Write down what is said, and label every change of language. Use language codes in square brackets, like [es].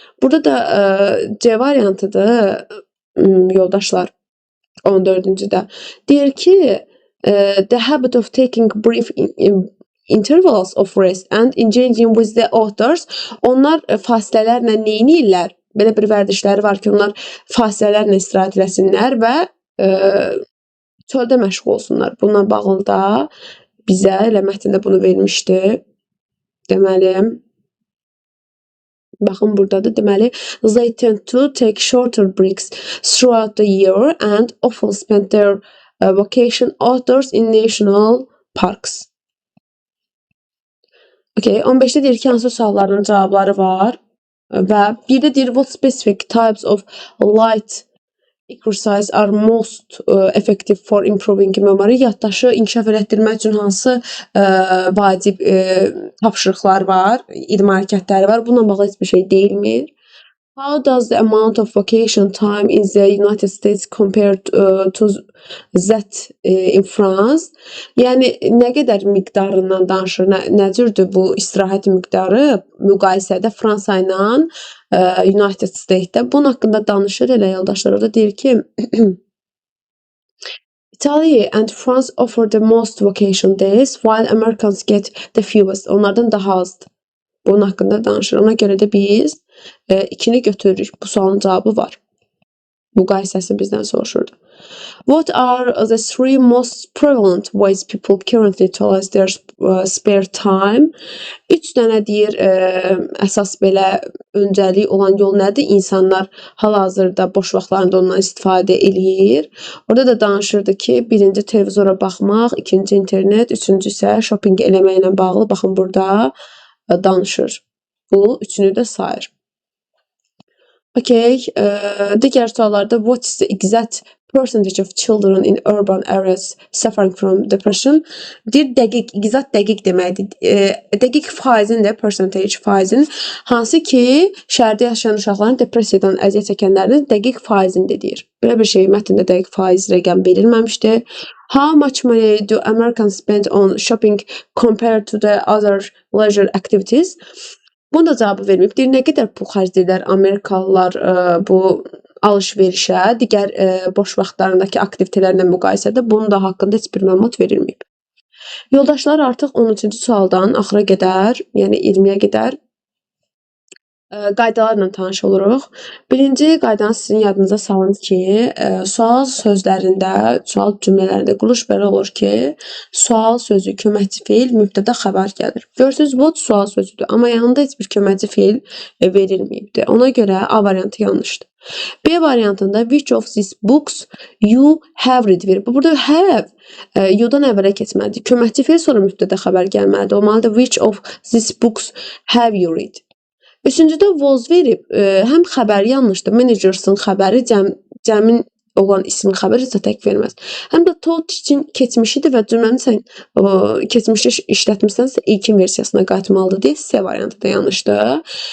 [az] Burada da C variantıdır, yoldaşlar. 14-cüdə. Deyir ki, [en] the habit of taking brief intervals of rest and engaging with the authors. [az] Onlar fasilələrlə nə edirlər? Belə bir vərdişləri var ki, onlar fasilələrlə istirahət eləsinlər və çöldə məşğul olsunlar. Bununla bağlı da bizə elə mətndə bunu vermişdi. Deməli, baxın buradadır. Deməli, [en] they tend to take shorter breaks throughout the year and often spend their vacation outdoors in national parks. [az] Okay, 15-də deyir ki, hansı sualların cavabları var və bir də deyir [en] what specific types of light exercise are most effective for improving memory. [az] Yaddaşı inkişaf elətdirmək üçün hansı vacib tapşırıqlar var, idman hərəkətləri var. Bununla bağlı heç bir şey deyilmir. [en] How does the amount of vacation time in the United States compare to that in France? [az] Yəni, nə qədər miqdarından danışır, nə cürdür bu istirahət miqdarı müqayisədə Fransa ilə United States-də. Bunun haqqında danışır elə yoldaşlar. Orada deyir ki, [en] Italy and France offer the most vacation days while Americans get the fewest. [az] Onlardan daha azdır. Bunun haqqında danışır. Ona görə də biz 2-ni götürürük. Bu sualın cavabı var. Müqayisəsini bizdən soruşurdu. [en] What are the three most prevalent ways people currently utilize their spare time? [az] 3 dənə deyir, əsas belə öncəlik olan yol nədir? İnsanlar hal-hazırda boş vaxtlarında ondan istifadə eləyir. Orada da danışırdı ki, birinci televizora baxmaq, ikinci internet, üçüncü isə shopping eləməklə bağlı. Baxın, burada danışır. Bu üçünü də sayır. Okay, digər suallarda [en] what is the exact percentage of children in urban areas suffering from depression? [az] Deyir, dəqiq, exact dəqiq deməkdir. Dəqiq faizin də, percentage faizin, hansı ki, şəhərdə yaşayan uşaqların depressiyadan əziyyət çəkənlərin dəqiq faizində deyir. Belə bir şey mətndə dəqiq faiz rəqəm verilməmişdir. [en] How much money do Americans spend on shopping compared to the other leisure activities? [az] Bunu da cavabı verməyib. Deyir, nə qədər pul xərcləyirlər Amerikalılar bu alış-verişə, digər boş vaxtlarındakı aktivitelərlə müqayisədə bunun da haqqında heç bir məlumat verilməyib. Yoldaşlar, artıq 13-cü sualdan axıra qədər, yəni 20-yə qədər qaydalarla tanış oluruq. Birinci qaydanı sizin yadınıza salın ki, sual sözlərində, sual cümlələrində quruluş belə olur ki, sual sözü, köməkçi feil, mübtəda xəbər gəlir. Görürsünüz, what sual sözüdür, amma yanında heç bir köməkçi feil verilməyibdir. Ona görə A variantı yanlışdır. B variantında [en] which of these books you have read [az] verir. Burada have you-dan əvvələ keçməlidir. Köməkçi feil sonra mübtəda xəbər gəlməlidir. Olmalıdır [en] which of these books have you read. [az] Üçüncüdə was verib, həm xəbəri yanlışdır. Managers'ın xəbəri cəmin olan ismin xəbəri isə tək verməz. Həm də told için keçmişidir və cümləni sən keçmişdə işlətmisənsə ilkin versiyasına qayıtmalıdır deyə C variantı da yanlışdır.